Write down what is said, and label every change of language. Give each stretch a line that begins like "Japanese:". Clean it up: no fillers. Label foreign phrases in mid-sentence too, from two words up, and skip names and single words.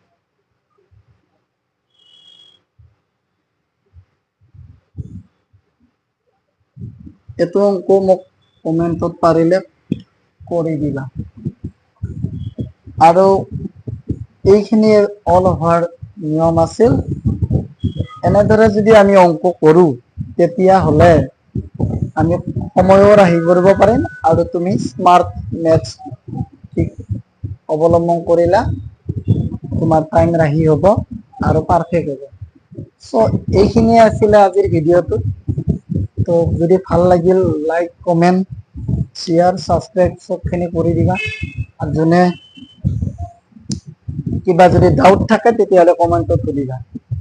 Assamese: এটো অঙ্ক মোক কমেন্টত পাৰিলে কৰি দিবা আৰু এইখিনি
English: all over
Assamese: নিয়ম আছিল এনেদৰে যদি আমি অঙ্ক কৰো তেতিয়া হলে আমি সময়ও ৰাহি কৰিব পাৰিম আৰু তুমি
English: smart maths
Assamese: ঠিক অবলম্বন কৰিলা তোমাৰ টাইম ৰাহি হ'ব আৰু পারফেক্ট হ'ব সো এইখিনি আছিল আজিৰ ভিডিওটো তো যদি ভাল লাগিল
English: like comment share subscribe
Assamese: সবখিনি কৰি দিবা আৰু যোনে কিবা যদি ডাউট থাকে তেতিয়াহলে কমেন্টত সুধিবা